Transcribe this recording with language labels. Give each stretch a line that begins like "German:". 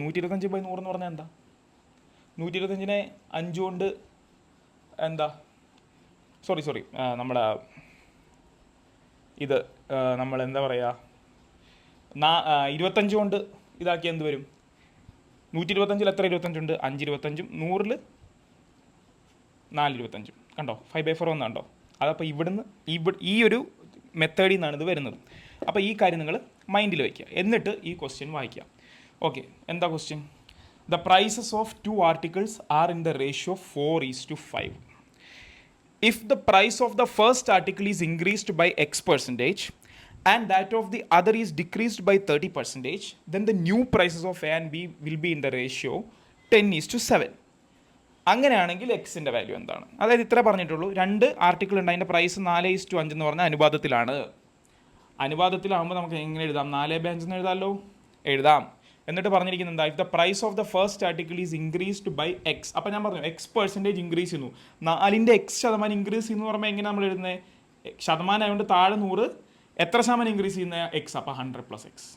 Malayalam: 125/100 എന്ന് പറഞ്ഞാൽ എന്താ, 125നെ 5 കൊണ്ട് എന്താ, സോറി നമ്മുടെ ഇത് നമ്മൾ എന്താ പറയുക, 25 കൊണ്ട് ഇതാക്കി എന്ത് വരും, 125ൽ എത്ര 25 ഉണ്ട്, 5 25ഉം 100ൽ 4 25ഉം കണ്ടോ, 5/4 വന്നുണ്ടോ. അതപ്പോൾ ഇവിടുന്ന് ഈ ഒരു മെത്തേഡിൽ നിന്നാണ് ഇത് വരുന്നത്. അപ്പോൾ ഈ കാര്യം നിങ്ങൾ മൈൻഡിൽ വയ്ക്കുക. എന്നിട്ട് ഈ ക്വസ്റ്റ്യൻ വായിക്കുക. ഓക്കെ, എന്താ question?
English: The prices of 2 articles are in the ratio 4:5. If the price of the first article is increased by X% and that of the other is decreased by 30%, then the new prices of A and B will be in the ratio 10:7.
Malayalam: അങ്ങനെയാണെങ്കിൽ എക്സിൻ്റെ value എന്താണ്? അതായത് ഇത്ര പറഞ്ഞിട്ടുള്ളൂ. 2 article ഉണ്ട്, അതിൻ്റെ price 4:5 എന്ന് പറഞ്ഞാൽ അനുപാതത്തിലാണ്. അനുപാതത്തിലാകുമ്പോൾ നമുക്ക് എങ്ങനെ എഴുതാം, 4/5 എന്ന് എഴുതാമല്ലോ, എഴുതാം. എന്നിട്ട് പറഞ്ഞിരിക്കുന്നത് എന്താ,
English: If the price of the first article is increased by X.
Malayalam: അപ്പോൾ ഞാൻ പറഞ്ഞു X% ഇൻക്രീസ് ചെയ്യുന്നു, 4ൻ്റെ X% ഇൻക്രീസ് ചെയ്യുന്നു പറയുമ്പോൾ എങ്ങനെ നമ്മൾ എഴുതുന്നത്, ശതമാനം ആയതുകൊണ്ട് താഴെ 100, എത്ര ശതമാനം ഇൻക്രീസ് ചെയ്യുന്ന എക്സ്, അപ്പോൾ 100 + X.